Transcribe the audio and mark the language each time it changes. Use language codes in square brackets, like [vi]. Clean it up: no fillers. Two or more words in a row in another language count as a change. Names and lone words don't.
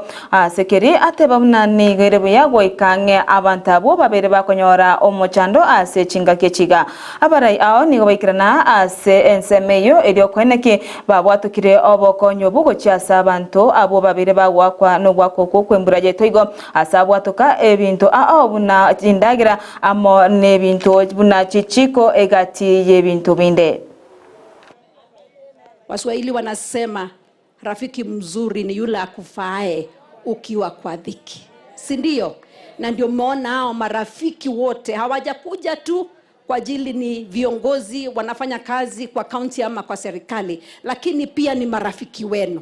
[guz] ase keri ateba munani gerebo yago ikange abantu abo babere bakonyora omochando ase chinga kechiga abarai ao nigo baikirana ase ensemeyo elio kweneke babwatukire obokonye gochasa abantu abo babire bagwa no gwakoko kwembura yetoigo asabwatuka ebintu buna jindagira amo nebintu buna chichiko egati yebintu binde. [sw] Waswahili wanasema rafiki mzuri ni yule akufae ukiwa kwa dhiki, si ndio? Na ndio umeona hao marafiki wote hawajakuja tu kwa ajili ni viongozi wanafanya kazi kwa county ama kwa serikali, lakini pia ni marafiki wenu.